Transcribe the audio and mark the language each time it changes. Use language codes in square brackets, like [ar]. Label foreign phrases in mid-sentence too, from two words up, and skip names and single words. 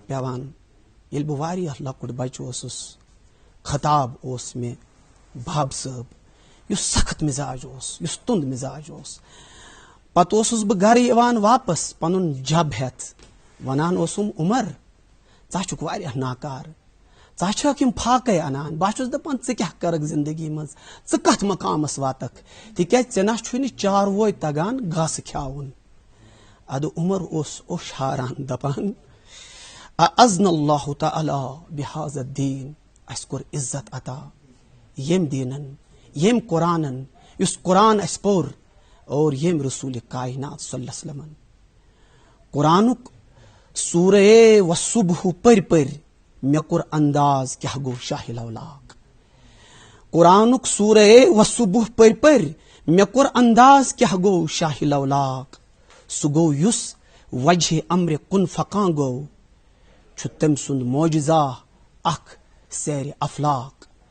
[ks] پیوان ییٚلہِ بہٕ واریاہ لۄکُٹ بچہٕ اوسُس خطاب اوس مےٚ باب صٲب یُس سخت مزاج اوس یُس تُند مزاج اوس پتہٕ اوسُس بہٕ گرٕ یِوان واپس پنُن جب ہٮ۪تھ ونان اوسُم عمر ژٕ چھُکھ واریاہ ناکار ژٕ چھکھ یِم فاقے انان بہٕ چھُس دپان ژٕ کیاہ کرکھ زندگی منٛز ژٕ کتھ مقامس واتکھ تِکیازِ ژےٚ نہ چھُے نہٕ چاروٲے تگان گاسہٕ کھیاوُن ادٕ عمر اوس اوٚش ہاران دپان [ar] اذن اللہ تعالی بہذا الدین [ks] اسہِ کوٚر عزت عطا ییٚمۍ دیٖنن ییٚمۍ قرآنن یُس قرآن اسہِ پوٚر اور ییٚمۍ رسول کائنات صلی اللہ علیہ وسلمن قرآنُک سورہ وصبح پٔرۍ پٔرۍ مےٚ کوٚر انداز کیاہ گوٚو شاہ لولاک قرآنُک سورہ وصبح پٔرۍ پٔرۍ مےٚ کوٚر انداز کیاہ گوٚو شاہ لولاک سُہ گوٚو یُس وجہ امرِ کُن فقاں گوٚو چھُ تٔمۍ سُنٛد معجزہ اکھ سیرِ افلاق